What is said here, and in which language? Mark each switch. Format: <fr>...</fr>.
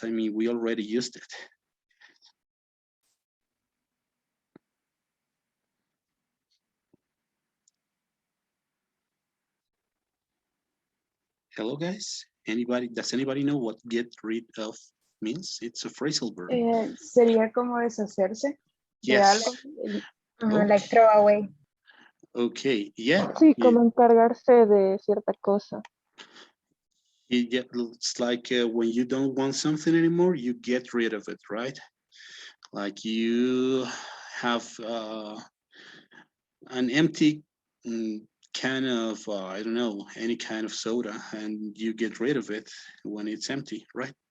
<en>I mean, we already used it. Hello, guys. Anybody? Does anybody know what get rid of means? It's a phrasal verb.</en> <es>Sería como deshacerse de</es> <en>Yes.</en> <es>algo.</es> <en>Okay. Like throw away. Okay. Yeah.</en> <es>Sí, como encargarse de cierta cosa.</es> <en>It's like when you don't want something anymore, you get rid of it, right? like you have an empty can of I don't know, any kind of soda, and you get rid of it when it's empty, right?</en>